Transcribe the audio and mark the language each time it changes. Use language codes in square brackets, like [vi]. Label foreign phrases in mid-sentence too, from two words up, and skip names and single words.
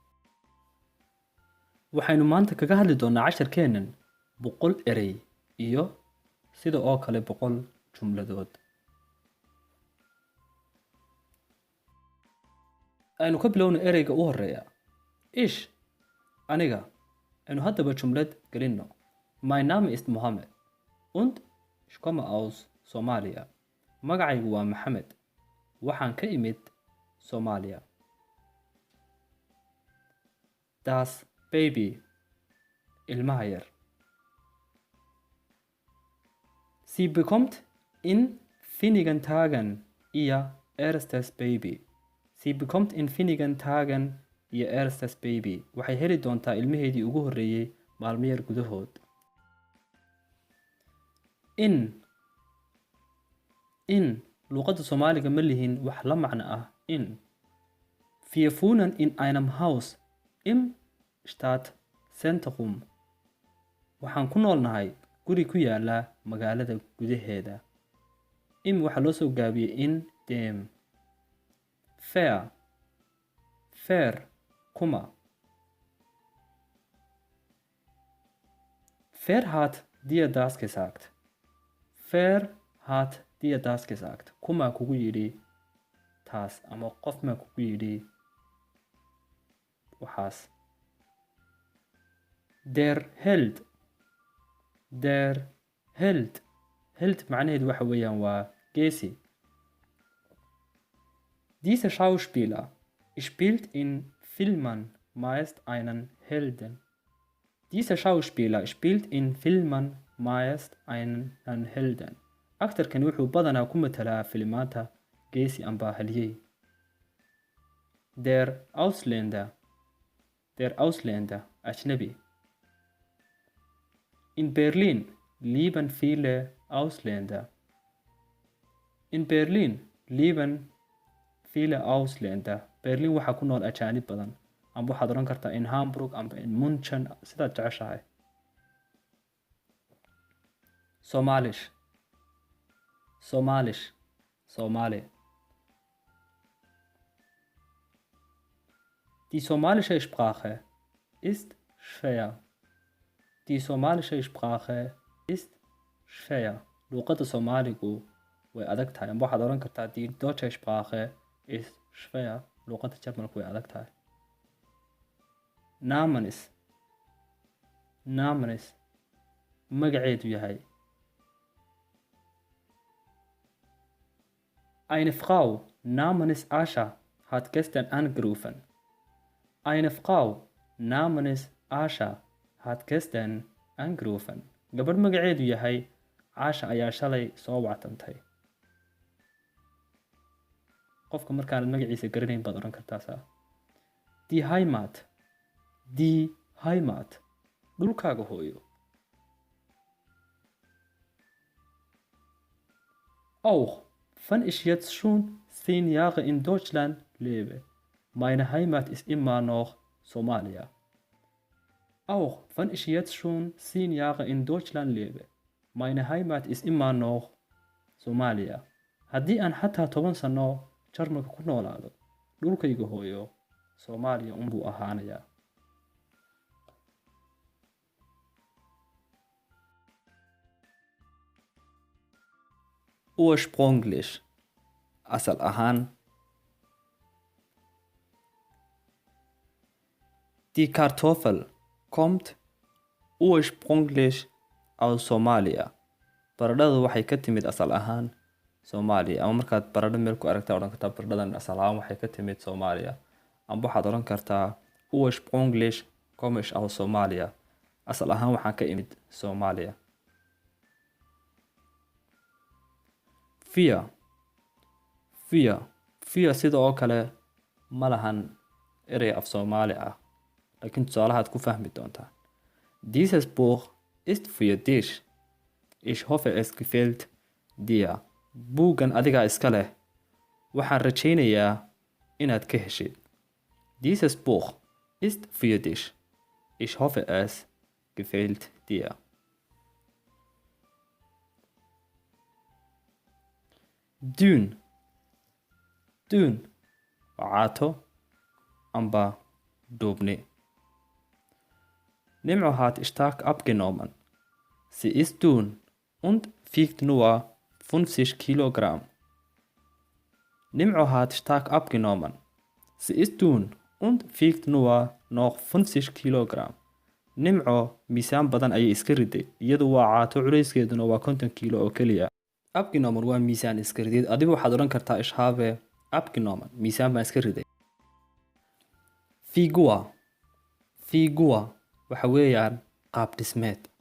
[so] Waxaynu maanta kaga hadli doonaa casharkeennan 100 erey iyo sida oo kale 100 jumladood. Aynu ka bilowno ereyga u horeeya. Ich, aniga. Aynu haddaba jumlad gelinno. [de] Mein Name ist Mohammed und ich komme aus Somalia. [so] Magacaygu waa Maxamed. Waxaan ka imid Soomaaliya. [de] Das Baby, [so] ilmaha yar. [de] Sie bekommt in wenigen Tagen ihr erstes Baby. Sie bekommt in wenigen Tagen ihr erstes Baby. [so] Waxay heli doontaa ilmaheedii ugu horreeyay maalmo yar gudahood. In luqadda Soomaaliga ma lihin wax la macno ah in. [de] Wir wohnen in einem Haus im Stadtzentrum. [so] Waxaan ku noolnahay guri ku yaala magaalada gudaheeda. Waxaa loo soo gaabiyey [de] in dem. [so] Fair, kuma. [de] Wer hat dir das gesagt? Wer hat dir das gesagt? [so] Kuma kugu yidhi taas ama qof ma kugu yidhi waxaas. [de] Der Held [so] macnaheedu waxa weeyaan waa geesi. [de] Dieser Schauspieler spielt in Filmen meist einen Helden. Dieser Schauspieler spielt in Filmen meist einen Helden. [so] Aktarkan wuxuu badanaa ku matalaa filimaanta geesi amba halyey. [de] Der Ausländer, ajnabi. In Berlin leben viele Ausländer. In Berlin leben viele Ausländer. [so] Berlin waxaa ku nool ajaanib badan. Amba waxaad oran kartaa [de] in Hamburg [so] amba [de] in München [so] sidaad jeceshahay. Somali. [de] Die somalische Sprache ist schwer. [so] Luqadda Soomaaligu way adag tahay. Amba waxaad oran kartaa [de] die deutsche Sprache ist schwer. [so] Luqadda Jarmalku way adag tahay. Namenis magaceedu yahay. [de] Eine Frau namens Asha hat gestern angerufen. Eine Frau namens Asha hat gestern angerufen. [so] Gabadh magaceedu yahay Asha ayaa shalay soo wactantay. Qofka markaanad magaciisa garanayn baad oran kartaa saa. [de] Die Heimat. [so] Dhulkaaga hooyo. [de] Auch wenn ich jetzt schon 10 Jahre in Deutschland lebe, meine Heimat ist immer noch Somalia. Auch wenn ich jetzt schon 10 Jahre in Deutschland lebe, meine Heimat ist immer noch Somalia. [so] Haddii aan xataa 10 sano Jarmalka ku noolaado, dhulkayga hooyo Soomaaliya unbuu ahaanayaa. Ursprünglich, asal ahaan. [de] Die Kartoffel kommt ursprünglich aus Somalia. [so] Baradhadu waxay ka timid asal ahaan Soomaaliya. Ama markaad baradho meel ku aragtaa odhan kartaa baradhadan asal ahaan waxay ka timid Soomaaliya. Amba waxaad odhan kartaa [de] ursprünglich komme ich aus Somalia. [so] Asal ahaan waxaan ka imid Soomaaliya. Vier sida oo kale ma lahan erey af Soomaali ah, laakiin tusaalahaad ku fahmi doontaa. [de] Dieses Buch ist für dich. Ich hoffe es gefällt dir. [so] Buuggan adigaa iska leh. Waxaan rajaynayaa inaad ka heshid. [de] Dieses Buch ist für dich. Ich hoffe es gefällt dir. [so] Dune dun waa caato amba duubni. [de] Nimco hat stark abgenommen. Sie ist dünn und wiegt nur 50 Kilogramm. Nimco hat stark abgenommen. Sie ist dünn und wiegt nur noch 50 Kilogramm. [so] Nimco miisaan badan ayay iska riday, iyadu waa caato culayskeeduna waa 50 kilo oo keliya. Abgenommen waa miisaan iska ridid, adigu waxaad odhan kartaa [de] ich habe abgenommen, [so] miisaan baan iska riday. Figur. Figur waxa weeyaan qaab dhismeed.